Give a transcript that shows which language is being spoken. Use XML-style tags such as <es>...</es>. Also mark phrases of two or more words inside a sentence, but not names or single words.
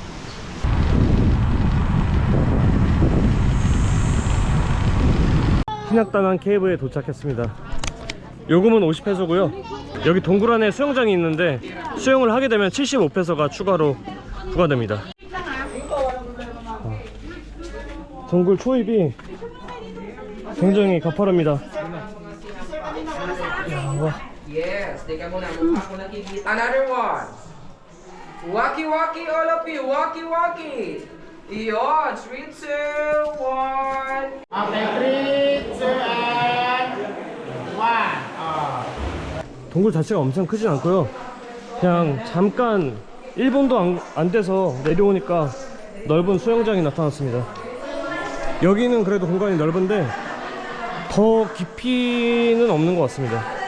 <ko>신약당한 케이브에 도착했습니다. 요금은 50페소고요 여기 동굴 안에 수영장이 있는데 수영을 하게 되면 75페소가 추가로 부과됩니다. 동굴 초입이 굉장히 가파릅니다.</ko> <en>Yes,</en> <tl>teka muna, mukha ko nakikita.</tl> <en>Another one. Waki waki, all of you, waki waki.</en> <tl>Iyon, 3, 2, 1.</tl> <en>Okay, 3, 2, and 1.</en> <ko>동굴 자체가 엄청 크진 않고요. 그냥 잠깐 1분도 안 돼서 내려오니까 넓은 수영장이 나타났습니다. 여기는 그래도 공간이 넓은데 더 깊이는 없는 것 같습니다.</ko>